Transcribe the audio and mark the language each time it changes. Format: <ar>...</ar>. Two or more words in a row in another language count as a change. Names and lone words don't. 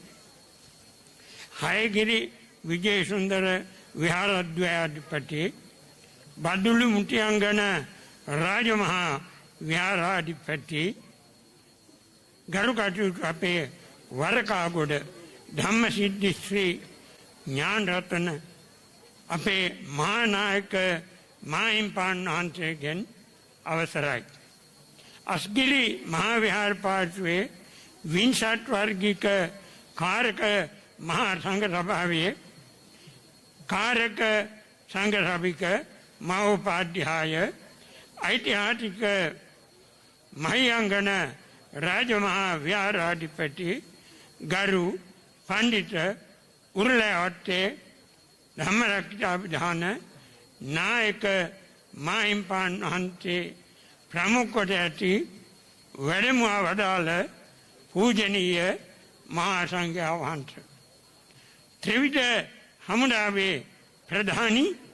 <si>හායගිරි විජය සුන්දර විහාරෝද්වයාධිපති බදුලු මුතියංගණ රජමහා විහාරාධිපති ගරුකාටු අපේ වරකාගොඩ ධම්ම සිද්ධි ශ්‍රී ඥාන රත්න අපේ මහානායක මාහිමිපාණන්වහන්සේගෙන් අවසරයි අස්ගිරි මහාවිහාර පාර්ශ්වයේ 62 වර්ගික කාරක මහා සංඝ සභාවේ කාරක සංඝ සභික මහෝපාධ්‍යාය ඓතිහාසික මහියංගන රාජමහා විහාරාධිපති ගරු පණ්ඩිත උරුලවත්තේ ධම්මරක්ෂාභිධාන නායක මාහිම්පාණන් වහන්සේ ප්‍රමුඛ කොට ඇති වැඩමුවා වදාළ පූජනීය මහා සංඝයා වහන්සේ ත්‍රිවිධ හමුදාවේ ප්‍රධානී</si>